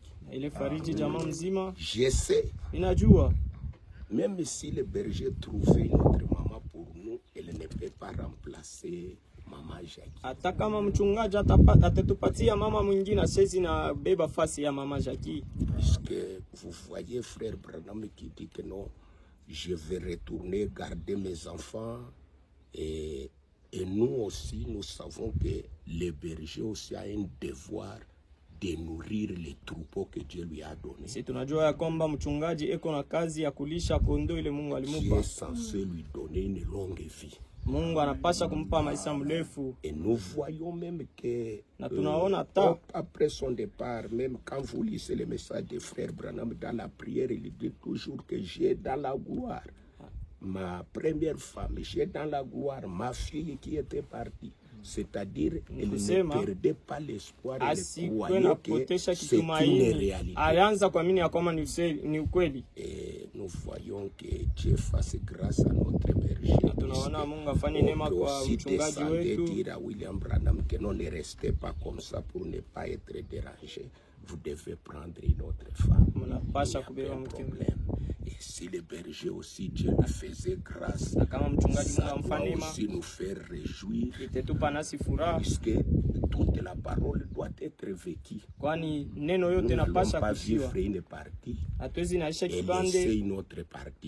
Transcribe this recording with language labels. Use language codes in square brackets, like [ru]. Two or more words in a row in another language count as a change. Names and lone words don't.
[sw] na ile fariji jamaa mzima. [fr] Je sais, [sw] Ninajua [fr] même si le berger trouvait une autre maman pour nous, elle ne peut pas remplacer maman Jackie. [sw] hata kama mchungaji atatupatia mama mwingine, sisi na beba fasi ya mama Jackie. [fr] Puisque vous voyez frère Branham qui dit que non, je vais retourner garder mes enfants et nous aussi nous savons que le berger aussi a un devoir de nourrir les troupeaux que Dieu lui a donné. [sw] Sisi tunajua ya kwamba mchungaji eko na kazi ya kulisha kondoo ile Mungu Dieu alimupa. [fr] est censé lui donner une longue vie. [sw] Mungu anapasha kumpa maisha mrefu, [fr] Et nous voyons même que [sw] na tunaona hata [fr] après son départ, même quand vous lisez le message de frère Branham dans la prière, il dit toujours que j'ai dans la gloire ma première femme, j'ai dans la gloire ma fille qui était partie. C'est-à-dire, elle ne perdait pas l'espoir, elle croyait que c'est une réalité. [sw] Alianza kuamini ya kwamba ni ukweli. [fr] Et nous voyons que Dieu fasse grâce à notre berger. [sw] Tunaona Mungu afanye neema kwa mchungaji wetu. [fr] Dire à William Branham que non, ne restez pas comme ça pour ne pas être dérangé. Vous devez prendre une autre femme. [sw] Mnapasha kubeba mke. [fr] Et si le berger aussi, Dieu lui faisait grâce, ça doit aussi nous faire réjouir, puisque toute la parole doit être vécue. Nous n'allons pas vivre une partie et laisser une autre partie.